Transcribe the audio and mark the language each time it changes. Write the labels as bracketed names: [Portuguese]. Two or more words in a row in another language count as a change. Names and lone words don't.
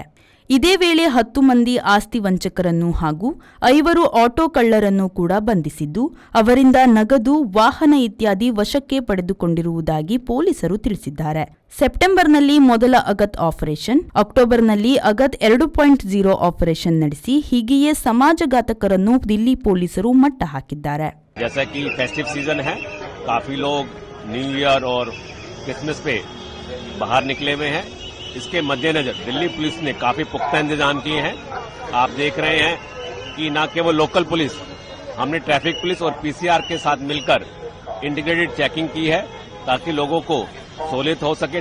[Kannada] ಇದೇ ವೇಳೆ 10 ಮಂದಿ ಆಸ್ತಿ ವಂಚಕರನ್ನು ಹಾಗೂ 5 ಆಟೋ ಕಳ್ಳರನ್ನು ಕೂಡ ಬಂಧಿಸಿದ್ದು ಅವರಿಂದ ನಗದು, ವಾಹನ ಇತ್ಯಾದಿ ವಶಕ್ಕೆ ಪಡೆದುಕೊಂಡಿರುವುದಾಗಿ ಪೊಲೀಸರು ತಿಳಿಸಿದ್ದಾರೆ. ಸೆಪ್ಟೆಂಬರ್ನಲ್ಲಿ ಮೊದಲ ಅಗತ್ ಆಪರೇಷನ್, ಅಕ್ಟೋಬರ್ನಲ್ಲಿ ಅಗತ್ 2.0 ಆಪರೇಷನ್ ನಡೆಸಿ ಹೀಗೆಯೇ ಸಮಾಜಘಾತಕರನ್ನು ದಿಲ್ಲಿ ಪೊಲೀಸರು ಮಟ್ಟ ಹಾಕಿದ್ದಾರೆ. [Hindi] जैसा कि [English] festive season [Hindi] है, काफी लोग [English] New Year [Hindi] और क्रिसमस पे बाहर निकले हुए हैं. इसके मद्देनजर दिल्ली पुलिस ने काफी पुख्ता इंतजाम किए हैं. आप देख रहे हैं कि न केवल [English] local police, [Hindi] हमने [English] traffic police [Hindi] और पीसीआर के साथ मिलकर [English] integrated checking [Hindi] की है ताकि लोगों को सहूलियत हो सके.